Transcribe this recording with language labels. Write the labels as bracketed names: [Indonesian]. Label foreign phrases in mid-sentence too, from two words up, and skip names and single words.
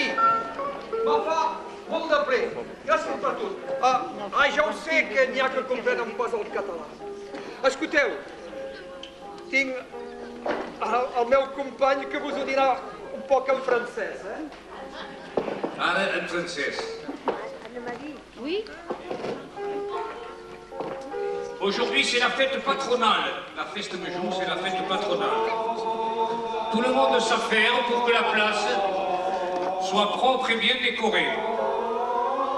[Catalan] Me fa molt de ple. Gràcies per tot. Ja ho sé que n'hi ha que comprenen pas el català. Escolteu, tinc el meu company que vos ho dirà un poc en francès, Ara en francès. [French] Oui? Aujourd'hui, c'est la fête patronale. La fête major, c'est la fête patronale. Tout le monde s'affaire pour que la place soit propre et bien décorée.